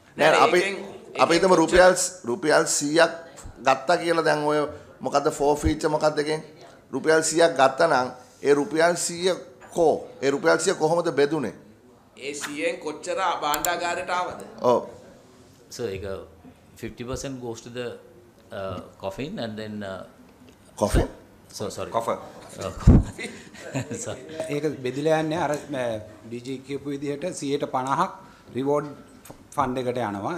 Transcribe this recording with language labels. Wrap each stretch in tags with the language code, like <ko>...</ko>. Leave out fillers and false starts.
<si>නෑ අපි හිතමු රුපියල් 100ක් ගත්තා කියලා දැන් ඔය මොකද්ද forfeiture මොකද්ද කියන්නේ? රුපියල් 100ක් ගත්තා නම් ඒ රුපියල් 100 ඒ රුපියල් 100 කොහොමද බෙදුනේ? ඒ 100න් කොච්චර භාණ්ඩාගාරයට ආවද? ඔව්.</si> <en>So 50% goes to the coffin, and then coffin. So sorry. Coffer. Sorry.</en> <si>ඒක බෙදිලා යන්නේ අර DG කියපු විදිහට 150ක් රිවෝඩ් ෆන්ඩ් එකට යනවා.</si>